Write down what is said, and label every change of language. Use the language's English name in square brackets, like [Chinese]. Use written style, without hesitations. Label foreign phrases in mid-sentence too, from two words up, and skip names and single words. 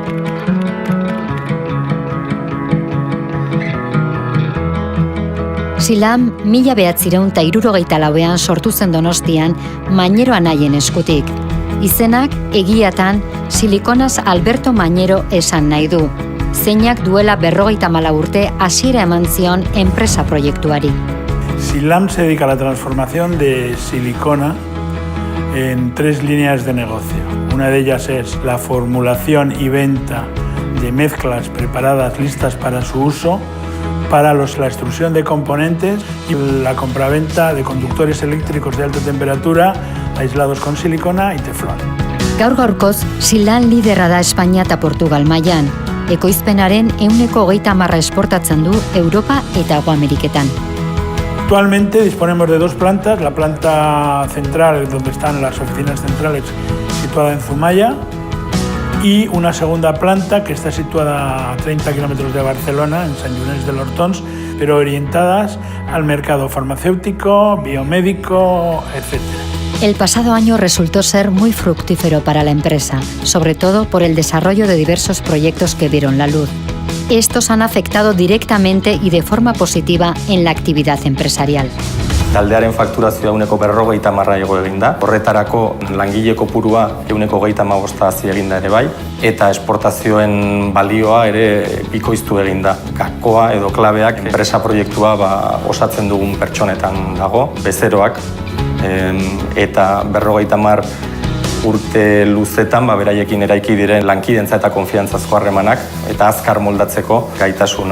[Basque] Silam 1974ean sortu zen Donostian Mañero anaien eskutik. Izenak egiatan Siliconas Alberto Mañero esan nahi du. Zeinak duela 54 urte hasiera eman zion enpresa proiektuari. [Spanish] Silam se dedica a la transformación de silicona en 3 líneas de negocio. Una de ellas es la formulación y venta de mezclas preparadas listas para su uso, para la extrusión de componentes y la compraventa de conductores eléctricos de alta temperatura aislados con silicona y teflón. [Basque] Gaur-gaurkoz, Silam liderra da Espainia eta Portugal mailan. Ekoizpenaren 30% esportatzen du Europa eta Hego Ameriketan. [Spanish] Actualmente disponemos de 2 plantas, la planta central, donde están las oficinas centrales, situada en Zumaya, y una segunda planta que está situada a 30 kilómetros de Barcelona, en Sant Llorenç de l'Hortons, pero orientadas al mercado farmacéutico, biomédico, etc. El pasado año resultó ser muy fructífero para la empresa, sobre todo por el desarrollo de diversos proyectos que vieron la luz. Estos han afectado directamente y de forma positiva en la actividad empresarial. [Basque] Taldearen fakturazioa 40% igo egin da. Horretarako langile kopurua 25% hazi egin da ere bai, eta esportazioen balioa ere bikoiztu egin da. Gakoa edo klabeak enpresa proiektua osatzen dugun pertsonetan dago, bezeroak, eta 50 urte luzetan beraiekin eraiki diren lankidentza eta konfiantzazko harremanak eta azkar moldatzeko gaitasuna.